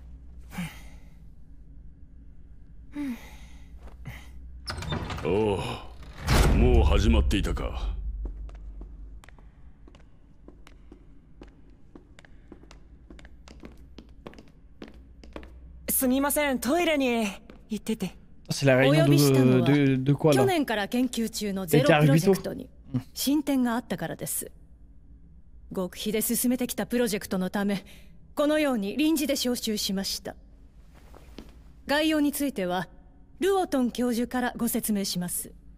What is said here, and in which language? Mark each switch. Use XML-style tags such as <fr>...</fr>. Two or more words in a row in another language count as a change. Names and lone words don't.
<ja>おう、もう始まっていたか。すみません、トイレに行ってて。</ja> <fr>C'est la réunion de quoi là?</fr> <ja>去年から研究中のゼロプロジェクトに進展があったからです。極秘で進めてきたプロジェクトのため、このように臨時で招集しました。概要についてはルオトン教授からご説明します。</ja>